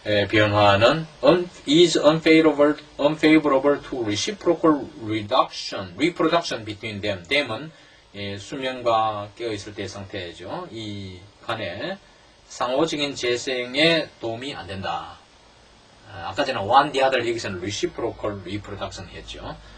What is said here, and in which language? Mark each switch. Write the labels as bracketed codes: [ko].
[ko] 변화는 [en] is unfavorable to reciprocal reproduction between them. [ko] them은 수면과 깨어있을 때의 상태죠. 이 간에 상호적인 재생에 도움이 안 된다. 아까 전에 one the other 여기서는 [en] reciprocal reproduction [ko] 했죠.